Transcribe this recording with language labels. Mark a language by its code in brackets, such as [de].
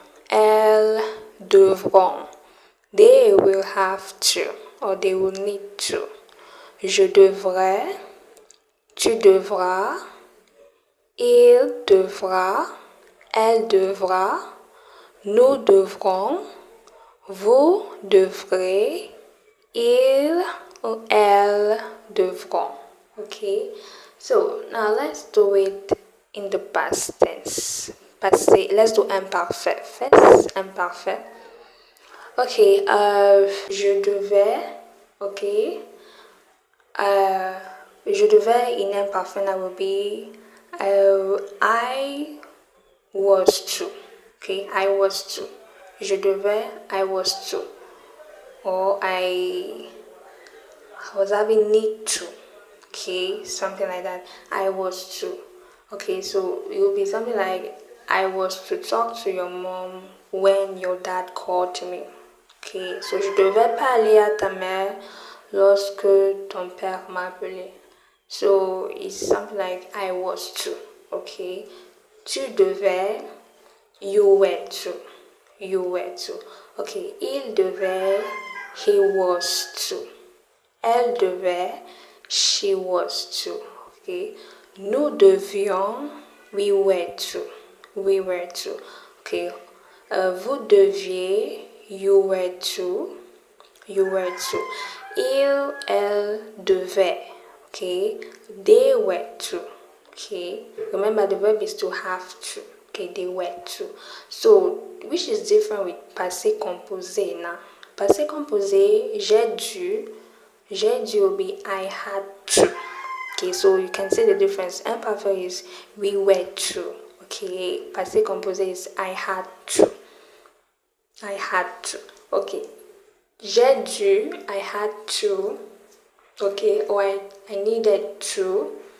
[fr] Elles devront, [en] they will have to, or they will need to. [fr] Je devrais, tu devras, il devra, elle devra, nous devrons, vous devrez, ils ou elles devront. [en] Okay, so now let's do it in the past tense. Passé, let's do imparfait first. Imparfait. Okay, [fr] je devais, [en] okay. [fr] Je devais [en] in imperfect that will be I was to. Okay, I was to. [fr] Je devais, [en] I was to. Or I was having need to. Okay, something like that. I was to. Okay, so it will be something like I was to talk to your mom when your dad called me. [fr] Okay, so je devais parler à ta mère lorsque ton père m'appelait. [en] So it's something like I was to. Okay, [fr] tu devais, [en] you were to. You were to. Okay, [fr] il devait, [en] he was to. [fr] Elle devait, [en] she was to. Okay, [fr] nous devions, [en] we were to. We were to. Okay, [fr] vous deviez, [en] you were to. You were to. [fr] Il, elle devait. [en] Okay, they were to. Okay, remember the verb is to have to. Okay, they were to. So, which is different with passé composé now? Passé composé, [fr] j'ai dû [en] will be I had to. Okay, so you can see the difference. Imperfect is we were to. Okay, passé composé is I had to. I had to. Okay, [fr] j'ai dû, [en] I had to. Okay, or I needed to.